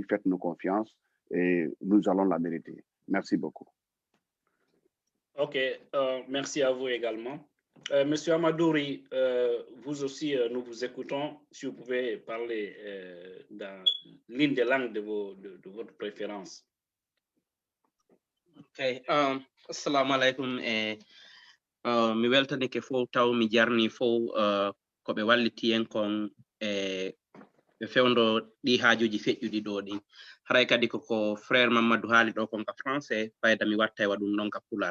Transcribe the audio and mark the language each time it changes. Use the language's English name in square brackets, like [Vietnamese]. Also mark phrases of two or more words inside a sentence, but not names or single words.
[French] Faites-nous confiance et nous allons la mériter. Merci beaucoup. OK, merci à vous également. Monsieur Amadouri, vous aussi, nous vous écoutons. Si vous pouvez parler dans l'une des langues de votre préférence. [Arabic] OK, السلام عليكم. [Fula] Mi weltanike fof taw mi jarni fof ko ɓe walliti en kon ɓe fewndo ɗi haajuji feƴƴuɗi ɗo ɗin. Haray kadi koko frère Mamadou haali ɗo kon ka français, fayda mi watta e waɗum ɗon ka pular.